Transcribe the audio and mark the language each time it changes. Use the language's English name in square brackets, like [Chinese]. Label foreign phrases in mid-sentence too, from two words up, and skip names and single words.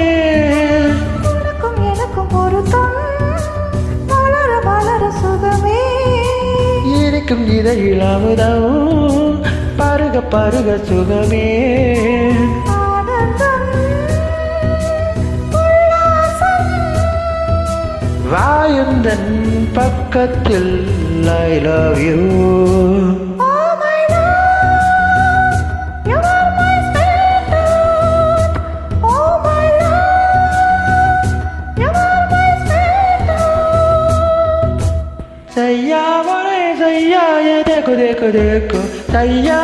[Tamil] உனக்கும் எனக்கும் பொருத்தம் வளர வளர சுகமே இருக்கும் இதழில் அமுதம் பருக பருக சுகமே வாயுந்தன் பக்கத்தில் [English] I love you. [Hindi] सैया मोरे सैया ये देखो देखो देखो सैया